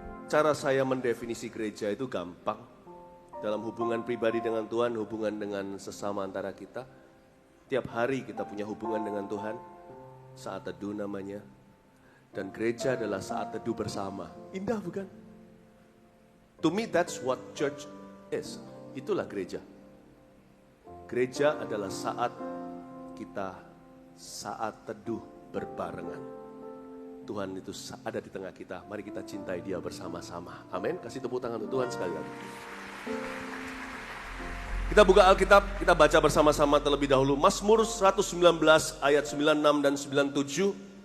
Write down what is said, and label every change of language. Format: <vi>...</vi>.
<id>Cara saya mendefinisi gereja itu gampang. Dalam hubungan pribadi dengan Tuhan, hubungan dengan sesama antara kita. Tiap hari kita punya hubungan dengan Tuhan. Saat teduh namanya. Dan gereja adalah saat teduh bersama. Indah bukan?</id> <en>To me that's what church is.</en> <id>Itulah gereja. Gereja adalah saat kita saat teduh berbarengan. Tuhan itu ada di tengah kita. Mari kita cintai Dia bersama-sama. Amin. Kasih tepuk tangan untuk Tuhan sekali lagi. Kita buka Alkitab, kita baca bersama-sama terlebih dahulu. Mazmur 119 ayat 96 dan 97.</id>